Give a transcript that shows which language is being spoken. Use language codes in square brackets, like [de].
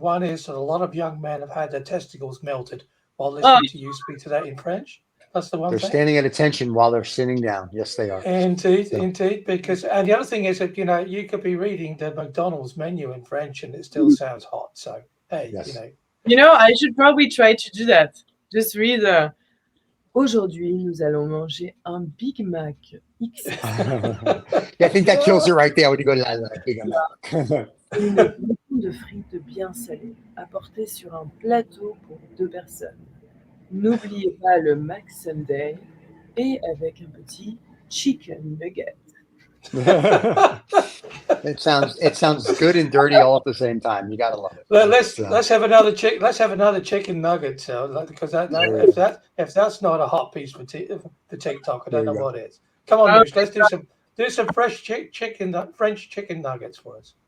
[en] One is that a lot of young men have had their testicles melted while listening to you speak to that in French. That's the one thing. They're standing at attention while they're sitting down. Yes, they are. Indeed. Because, and the other thing is that, you could be reading the McDonald's menu in French and it still sounds hot. So, hey, yes. I should probably try to do that. Just read [fr] Aujourd'hui, nous allons manger un Big Mac XXL. [en] Yeah, I think that kills it right there when you go to that Big Mac. [fr] Une bouton de frites bien salées, apportée sur un plateau pour 2 personnes. N'oubliez pas le Mac Sunday et avec un petit chicken nugget. [en] It sounds good and dirty all at the same time. You gotta love it. Let's have another chicken nugget, because if that's not a hot piece for TikTok, I don't know what is. Come on, Noosh, let's do some French chicken nuggets for us.